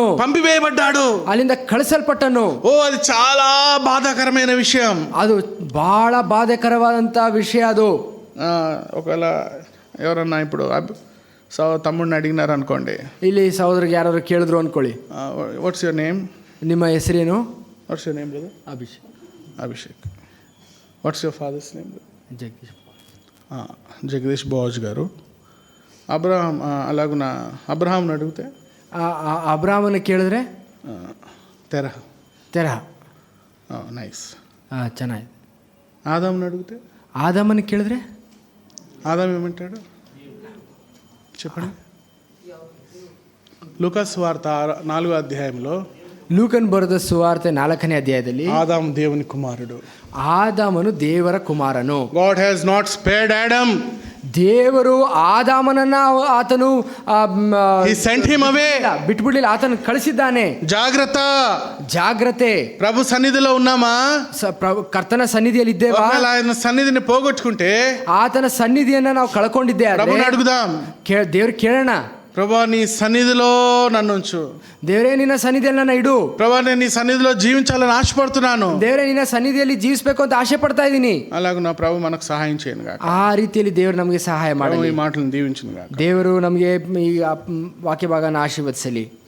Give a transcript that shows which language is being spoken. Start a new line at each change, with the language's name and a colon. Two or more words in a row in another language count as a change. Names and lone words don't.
Telugu: పంపివేయబడ్డాడు,
Kannada: ಅಲ್ಲಿಂದ ಕಳಿಸಲ್ಪಟ್ಟನು.
Telugu: అది చాలా బాధాకరమైన విషయం.
Kannada: ಅದು ಬಹಳ ಬಾಧಕರವಾದಂತ ವಿಷಯ. ಅದು
Telugu: ఒకవేళ ఎవరన్నా ఇప్పుడు తమ్ముడిని అడిగినారు అనుకోండి,
Kannada: ಇಲ್ಲಿ ಸಹೋದರಿಗೆ ಯಾರು ಕೇಳಿದ್ರು ಅನ್ಕೊಳ್ಳಿ,
English: What's your name?
Kannada: ನಿಮ್ಮ ಹೆಸರೇನು?
English: What's your name brother? Abhishek. What's your father's name?
Telugu: జగదీష్ బాజ్ గారు. అలాగున అబ్రహాంని అడిగితే,
Kannada: ಅಬ್ರಾಮನ ಕೇಳಿದ್ರೆ
Telugu: తెరహ. నైస్,
Kannada: ಚೆನ್ನಾಗಿದೆ.
Telugu: ఆదాంని అడిగితే,
Kannada: ಆದಾಮನ ಕೇಳಿದ್ರೆ
Telugu: ఆదాం ఏమంటాడు చెప్పండి? లూకాసు వార్త 4వ అధ్యాయంలో,
Kannada: ಲೂಕನ್ ಬರೆದ ಸುವಾರ್ತೆ 4ನೇ ಅಧ್ಯಾಯದಲ್ಲಿ,
Telugu: ఆదాం దేవుని కుమారుడు.
Kannada: ಆದಾಮನು ದೇವರ ಕುಮಾರನು.
English: God has not spared Adam.
Kannada: ದೇವರು ಆದಾಮನನ್ನ ಆತನು
English: He sent him away.
Kannada: ಬಿಟ್ಬಿಡ್ಲಿಲ್ಲ, ಆತನು ಕಳಿಸಿದ್ದಾನೆ.
Telugu: జాగ్రత్త.
Kannada: ಜಾಗ್ರತೆ.
Telugu: ప్రభు సన్నిధిలో ఉన్నామా?
Kannada: ಕರ್ತನ ಸನ್ನಿಧಿಯಲ್ಲಿ ಇದ್ದೇವಾ?
Telugu: ఒకవేళ ఆయన సన్నిధిని పోగొట్టుకుంటే
Kannada: ಆತನ ಸನ್ನಿಧಿಯನ್ನ ನಾವು ಕಳ್ಕೊಂಡಿದ್ದೆ.
Telugu: ప్రభుని అడుగుదాం.
Kannada: ದೇವ್ರು ಕೇಳೋಣ,
Telugu: ప్రభా నీ సన్నిధిలో నన్ను ఉంచు.
Kannada: ದೇವರೇ ನಿನ್ನ ಸನ್ನಿಧಿಯಲ್ಲಿ ನನ್ನ ಇಡು.
Telugu: ప్రభా నేను నీ సన్నిధిలో జీవించాలని ఆశపడుతున్నాను.
Kannada: ದೇವರೇ ನಿನ್ನ ಸನ್ನಿಧಿಯಲ್ಲಿ ಜೀವಿಸಬೇಕು ಅಂತ ಆಸೆ ಪಡ್ತಾ ಇದ್ದೀನಿ.
Telugu: అలాగే నా ప్రభు మనకు సహాయం చేయను గాక.
Kannada: ಆ ರೀತಿಯಲ್ಲಿ ದೇವರು ನಮಗೆ ಸಹಾಯ ಮಾಡಲಿ.
Telugu: ఈ మాటలను దీవించును గాక.
Kannada: ದೇವರು ನಮಗೆ ಈ ವಾಕ್ಯ ಭಾಗನ ಆಶೀರ್ವದಿಸಲಿ.